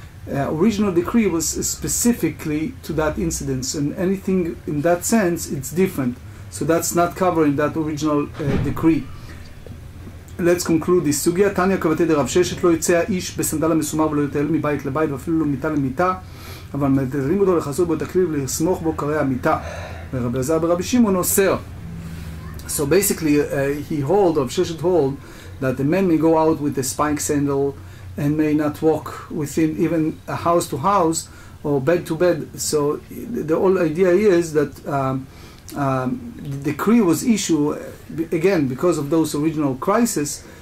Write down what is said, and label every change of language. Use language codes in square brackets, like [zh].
[en] Original decree was specifically to that incident, and anything in that sense, it's different. So that's not covered in that original decree. Let's conclude this. [he] סוגיה תניא כבתי דרב ששת לא יצא האיש בסנדל המסומר ולא יטייל מבית לבית ואפילו לא מיטה למיטה, אבל מתירים אותו לחסות בו את הכלי ולסמוך בו קרי המיטה. ורבי אלעזר ברבי שמעון אוסר. [en] So basically he hold, Rav Sheshet hold, that the man may go out with a spike sandal and may not walk within even a house to house or bed to bed. So the whole idea is that the decree was issued again because of those original crises.